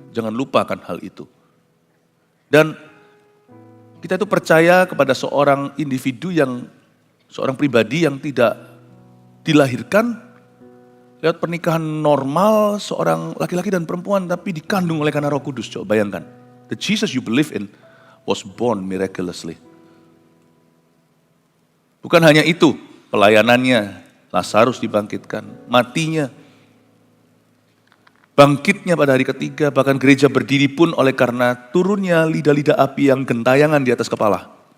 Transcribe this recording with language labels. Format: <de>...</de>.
<id>Jangan lupakan hal itu. Dan kita itu percaya kepada seorang individu seorang pribadi yang tidak dilahirkan lewat pernikahan normal seorang laki-laki dan perempuan tapi dikandung oleh karena Roh Kudus. Coba bayangkan.</id> <en>The Jesus you believe in was born miraculously.</en> <id>Bukan hanya itu, pelayanannya, Lazarus dibangkitkan, matinya, bangkitnya pada hari ketiga, bahkan gereja berdiri pun oleh karena turunnya lidah-lidah api yang gentayangan di atas kepala.</id>